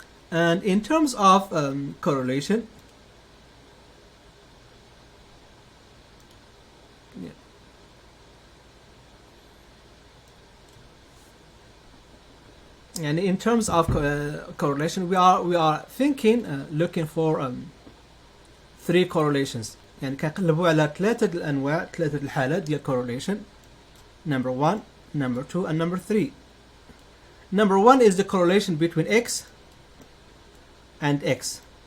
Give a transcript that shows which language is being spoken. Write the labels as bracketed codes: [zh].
[en] And in terms of correlation, and in terms of correlation, we are thinking looking for 3 correlations. [ar] يعني كنقلبوا على 3 الأنواع 3 الحالات ديال correlation. [en] Number 1, number 2, and number 3. Number 1 is the correlation between X and X.